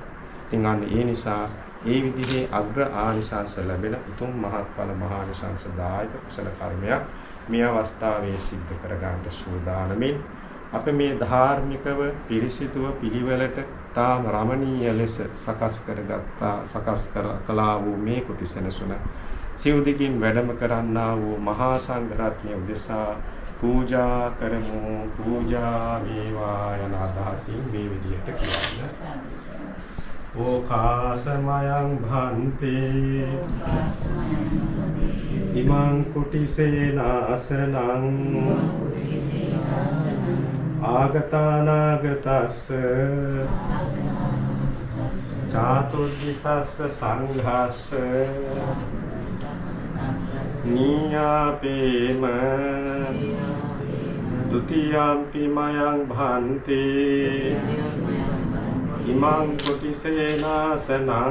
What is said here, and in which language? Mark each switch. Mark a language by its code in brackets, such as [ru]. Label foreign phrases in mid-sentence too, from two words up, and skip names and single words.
[si] ඉතින් අන්න ඒ නිසා ඒ විදිහේ අග්‍ර ආනිසංස ලැබෙන උතුම් මහත්ඵල මහානිසංසදායක කුසල කර්මයක් මේ අවස්ථාවේ සිද්ධ කරගන්න සූදානමින් අප මේ ධාර්මිකව පිරිසිදුව පිළිවෙලට තාම රමණීය ලෙස සකස් කළා වූ මේ කුටි සෙනසුන සිව්දිකින් වැඩම කරන්නා වූ මහා සංඝ රත්නය උදෙසා පූජා කරමු. පූජා වේවා යන අදහසින් මේ විදිහට කියන්න. [pi] ඕකාසමයං භන්තේ ඉමං කුටිසේනාසනං ආගතානාගතස්ස චාතුර්දිසස්ස සංඝස්ස නීයාපේම ဒ ුතියම්පි මයං භන්තේ ඉමං කුටිසේනාසනං